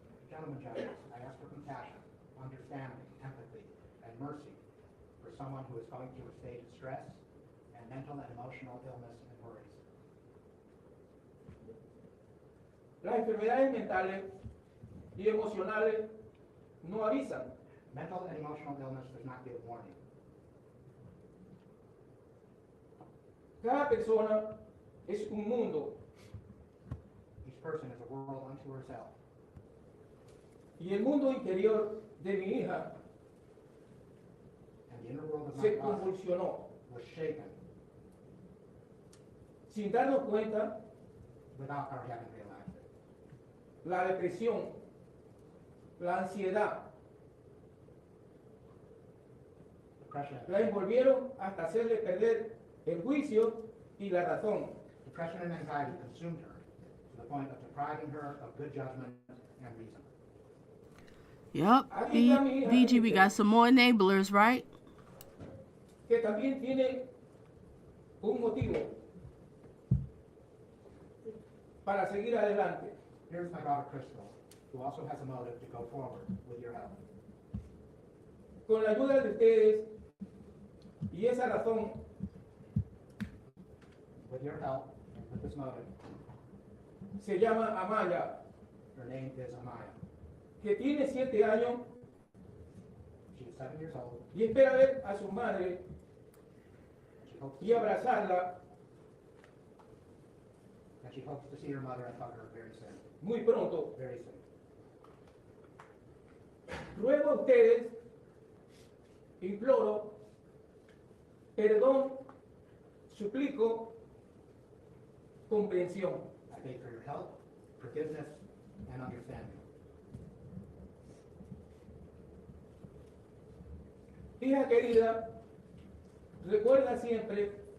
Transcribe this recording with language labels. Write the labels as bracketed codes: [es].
[en] Gentlemen judges, I ask for compassion, understanding, empathy, and mercy for someone who is going through a stage of stress and mental and emotional illness and worries. [es] Las enfermedades mentales y emocionales no avisan. [en] Mental and emotional illness does not give warning. [es] Cada persona es un mundo [en] Each person is a world unto herself. [es] y el mundo interior de mi hija [en] And the inner world of my [es] se [en] daughter [es] convulsionó. [en] was shaken [es] Sin darnos cuenta, [en] without our having realized it. [es] la depresión, la ansiedad, [en] Depression, [es] la envolvieron hasta hacerle perder el juicio y la razón. [en] depression and anxiety consumed her to the point of depriving her of good judgment and reason. Yup, BG, we got some more enablers, right? [es] Que también tiene un motivo para seguir adelante. [en] Here's my daughter Kristel, who also has a motive to go forward with your help. [es] Con la ayuda de ustedes y esa razón, [en] With your help, and with this motive, [es] se llama Amaya, [en] her name is Amaya. [es] que tiene 7 años [en] She is 7 years old. [es] y espera ver a su madre [en] She hopes [es] y abrazarla [en] and she hopes to see her mother and hug her very soon. [es] muy pronto. [en] Very soon. [es] Ruego a ustedes, imploro, perdón, suplico, comprensión. [en] I beg for your help, forgiveness, and understanding. [es] Hija querida, recuerda siempre